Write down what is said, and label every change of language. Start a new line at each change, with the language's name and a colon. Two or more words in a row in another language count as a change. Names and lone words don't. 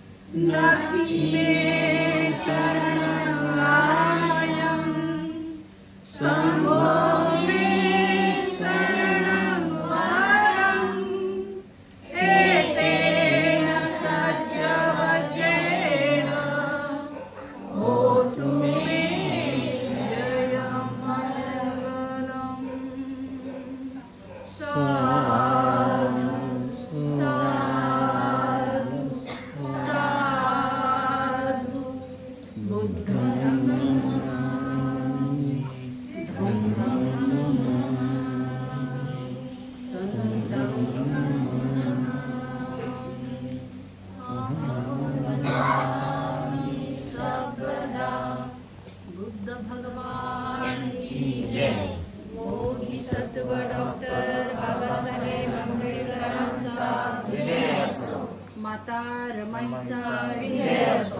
Pali: नथी मे शरणागतं शम्भो मे शरणं वरम् एतेन सत्यवज्रेण होतु मे जयमङ्गलम्। साधु साधु साधु बुद्धं नमामि धम्मं नमामि संघं नमामि अहं वदामि सर्वदा
Hindi: बुद्ध भगवान की जय।
Marathi: मोदी सत्व डॉक्टर बाबासाहेब आंबेडकरांचा विजय असो। माता रमाईचा विजय असो।